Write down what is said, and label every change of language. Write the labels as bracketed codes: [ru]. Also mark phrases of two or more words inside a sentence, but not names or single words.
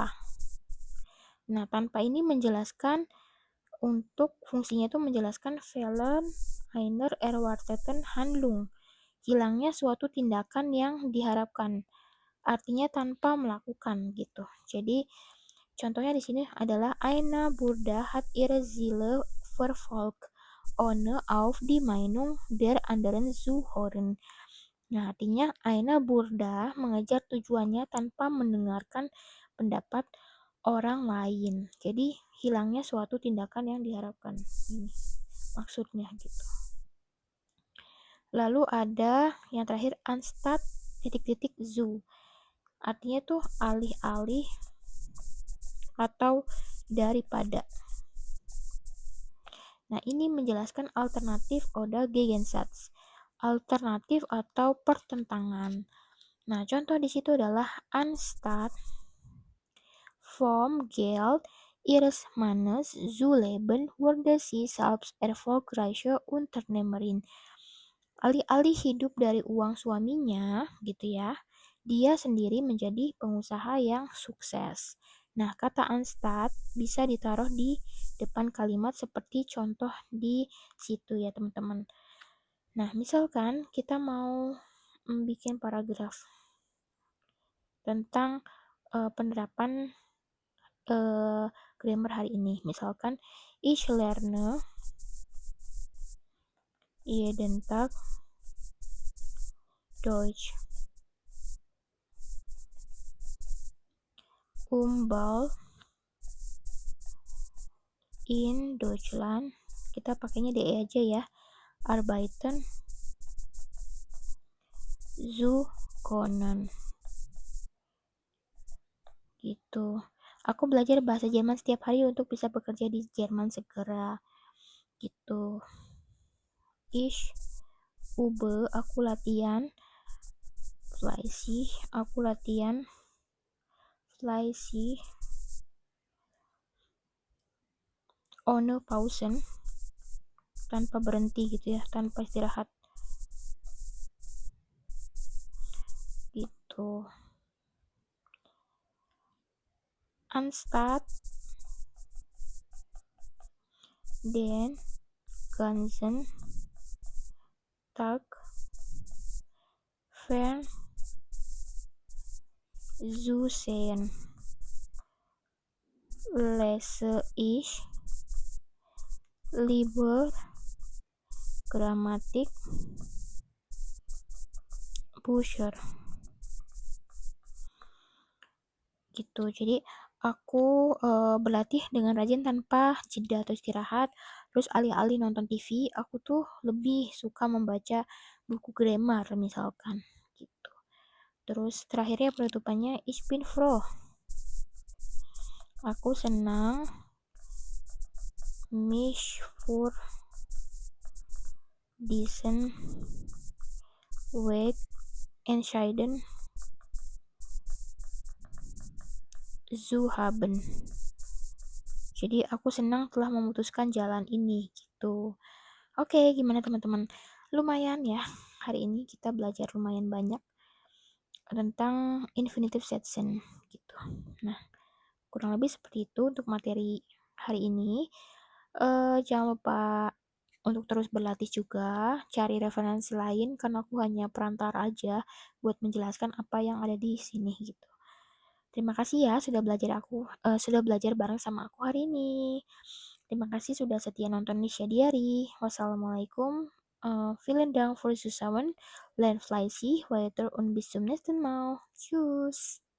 [id] Nah, tanpa ini menjelaskan untuk fungsinya itu menjelaskan [de] Fehlen einer erwarteten Handlung. [id] Hilangnya suatu tindakan yang diharapkan. Artinya tanpa melakukan gitu. Jadi contohnya di sini adalah Aina Burda [de] hat ihre Ziele verfolgt, ohne auf die Meinung der anderen zu hören. [id] Nah, artinya Aina Burda mengejar tujuannya tanpa mendengarkan pendapat orang lain. Jadi hilangnya suatu tindakan yang diharapkan. Ini maksudnya gitu. Lalu ada yang terakhir anstatt titik-titik zu. Artinya tuh alih-alih atau daripada. Nah, ini menjelaskan alternatif [de] oder Gegensatz. [id] Alternatif atau pertentangan. Nah, contoh di situ adalah [de] anstatt vom Geld ihres Mannes zu leben, wurde sie selbst erfolgreiche Unternehmerin. [id] Alih-alih hidup dari uang suaminya, gitu ya, dia sendiri menjadi pengusaha yang sukses. Nah, kata anstatt bisa ditaruh di depan kalimat seperti contoh di situ ya, teman-teman. Nah, misalkan kita mau bikin paragraf tentang penerapan grammar hari ini. Misalkan, [de] ich lerne jeden Tag Deutsch. Bald in Deutschland, [id] kita pakainya DE aja ya, [de] arbeiten zu können. [id] Gitu. Aku belajar bahasa Jerman setiap hari untuk bisa bekerja di Jerman segera. Gitu. [de] Ich übe, [id] aku latihan. Fleißig, aku latihan. [de] Fleißig. Ohne Pausen, [id] tanpa berhenti gitu ya, tanpa istirahat. Gitu. [de] Anstatt den ganzen Tag fern zu sehen, lese ich lieber Grammatik Bücher. [id] Gitu. Jadi aku berlatih dengan rajin tanpa jeda atau istirahat. Terus alih-alih nonton TV, aku tuh lebih suka membaca buku grammar misalkan gitu. Terus terakhirnya penutupannya [de] ich bin froh. [id] Aku senang [de] mich für diesen Weg entscheiden zu haben. [id] Jadi aku senang telah memutuskan jalan ini gitu. Oke, gimana teman-teman? Lumayan ya. Hari ini kita belajar lumayan banyak tentang [en] infinitive section [id] gitu. Nah, kurang lebih seperti itu untuk materi hari ini. Jangan lupa untuk terus berlatih juga, cari referensi lain karena aku hanya perantara aja buat menjelaskan apa yang ada di sini gitu. Terima kasih ya sudah belajar bareng sama aku hari ini. Terima kasih sudah setia nonton Nisha Diary. Wassalamualaikum. [de] Vielen Dank für Zusammen. Lern fleißig weiter und bis zum nächsten Mal. Tschüss.